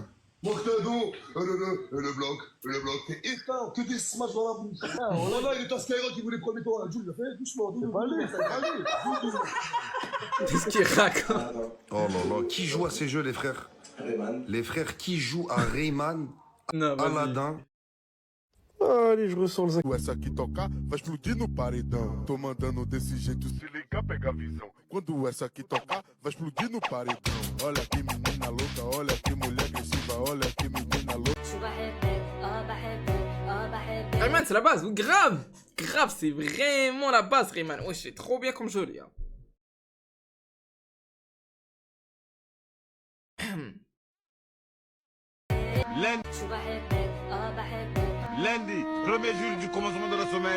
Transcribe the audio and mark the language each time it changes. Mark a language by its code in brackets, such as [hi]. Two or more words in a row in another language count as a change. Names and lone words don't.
[fr] Mortado, le bloc, t'es éteint, que des smash dans la bouche. Voilà, il est à Skyrock qui voulait premier tour à la Jules, il a fait doucement, ça va aller. Qu'est-ce qu'il raconte? Oh là là, qui joue à ces jeux, les frères? Les frères qui jouent à Rayman, Non, vas-y. Aladdin? Allez, je ressens le zac. [pt] O essa aqui tocar, vai explodir no paredão. Tô mandando desse jeito, se ligar, pega a visão. Quando essa aqui tocar, vai explodir no paredão. Olha que menina louca, olha que mulher agressiva, olha que menina louca. [ar] شو بحبك بحبك [fr] Rayman, c'est la base, ou grave. Grave, c'est vraiment la base, Rayman. Ouais, c'est trop bien comme jeu, les gars. Lundi, premier jour du commencement de la semaine.